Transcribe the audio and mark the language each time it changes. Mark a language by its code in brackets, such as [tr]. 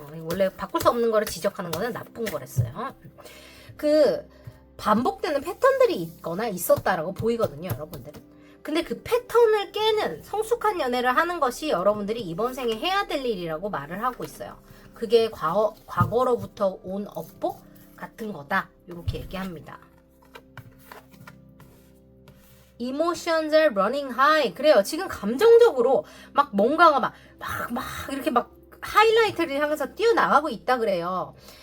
[ko] 원래 바꿀 수 없는 거를 지적하는 거는 나쁜 거랬어요. 그 반복되는 패턴들이 있거나 있었다라고 보이거든요, 여러분들은. 근데 그 패턴을 깨는 성숙한 연애를 하는 것이 여러분들이 이번 생에 해야 될 일이라고 말을 하고 있어요. 그게 과거로부터 온 업보 같은 거다. 이렇게 얘기합니다. [en] Emotions are running high. [ko] 그래요. 지금 감정적으로 막 뭔가가 막 이렇게 막 하이라이트를 향해서 뛰어나가고 있다 그래요.